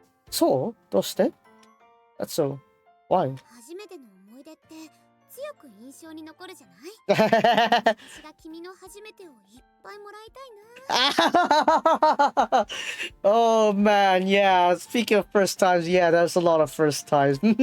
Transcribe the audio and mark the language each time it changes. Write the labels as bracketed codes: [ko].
[en] So, [ja] どうして? [en] That's so. Why? [ja] 初めての思い出って強強く印象に残るじゃない。私が君の初めてをいっぱいもらいたいな。 [en] Oh man, yeah. Speaking of first times, yeah, there's a lot of first times.